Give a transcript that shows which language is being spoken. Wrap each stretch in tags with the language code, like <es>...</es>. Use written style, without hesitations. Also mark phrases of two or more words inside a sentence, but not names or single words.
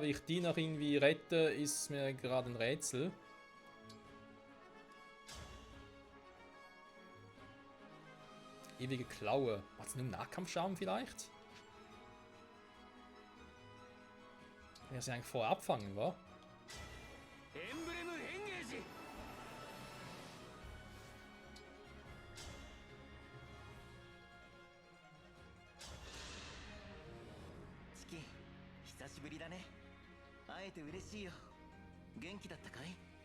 <de>Wie ich die noch irgendwie rette, ist mir gerade ein Rätsel. Ewige Klaue. Hat es nur einen Nahkampfschaden vielleicht? Ja, sie eigentlich vorher abfangen, wa?</de> <ja>Chiki, 久しぶりだね。会えて嬉しいよ。元気だったかい？</ja>